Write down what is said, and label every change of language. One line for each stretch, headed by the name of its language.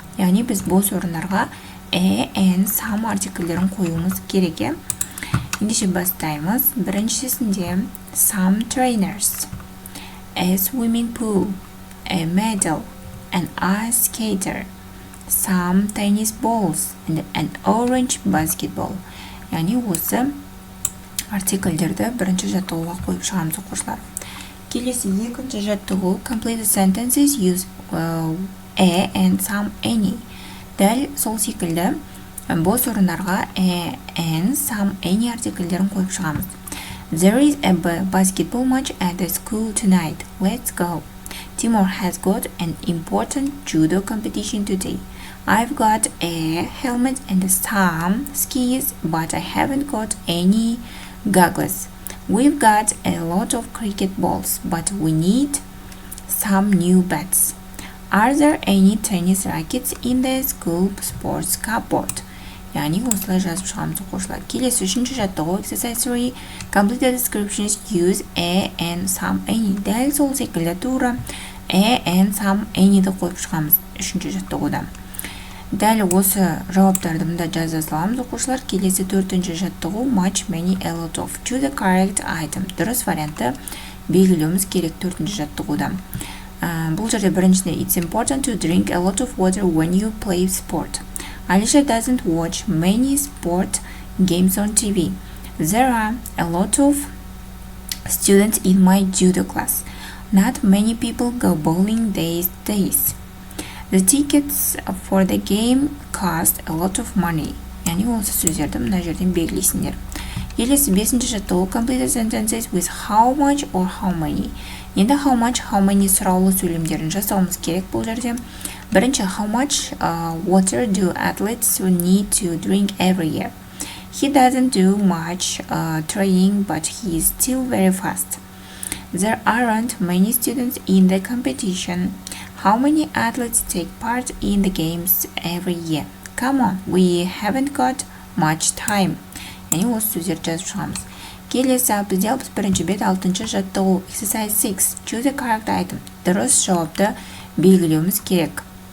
Kazakh: Яғни біз бос орындарға
English: a and some
Kazakh: артикльдерін қоюымыз керек. Ендеше бастаймыз. Біріншісінде
English: some trainers, a swimming pool, a medal, an ice skater, some tennis balls, and an orange basketball.
Kazakh: Яғни осы артикльдерді бірінші жаттығуға қойып шығамыз оқушылар. Келесі екінші жаттығу
English: complete the sentences use a and some any.
Kazakh: Дәл сол секілді бос орындарға
English: a and some any
Kazakh: артикльдерін қойып шығамыз.
English: There is a basketball match at the school tonight. Let's go. Timur has got an important judo competition today. I've got a helmet and some skis, but I haven't got any goggles. We've got a lot of cricket balls, but we need some new bats. Are there any tennis rackets in the school sports cupboard?
Kazakh: Яғни осылай жазып шығамыз оқушылар. Келесі үшінші жаттығу
English: exercise 3 complete the descriptions use a and some any.
Kazakh: Дәл сол секілді тура a and some anyді қойып шығамыз үшінші жаттығуда. Дәл осы жауаптарды мұнда жаза саламыз оқушылар. Келесі төртінші жаттығу
English: much, many, a lot of. Choose the correct item.
Kazakh: Дұрыс вариантты белгілеуіміз керек төртінші жаттығуда. Бұл жерде біріншісінде
English: it's important to drink a lot of water when you play sport. Alisha doesn't watch many sport games on TV. There are a lot of students in my judo class. Not many people go bowling these days. The tickets for the game cost a lot of money.
Kazakh: Яғни осы сөздерді мына жерден белгілейсіңдер. Келесі бесінші жаттығу
English: complete the sentences with how much or how many.
Kazakh: Енді
English: how much, how many
Kazakh: сұраулы сөйлемдерін жасауымыз керек бұл жерде. Бірінші,
English: how much water do athletes need to drink every year? He doesn't do much training, but he is still very fast. There aren't many students in the competition. How many athletes take part in the games every year? Come on, we haven't got much time.
Kazakh: Яғни осы сөздерді жазып шығамыз. Келесі бізде 61 бет 6-шы жаттығу
English: exercise 6 choose the correct item.
Kazakh: Дұрыс жауапты белгілеуіміз керек.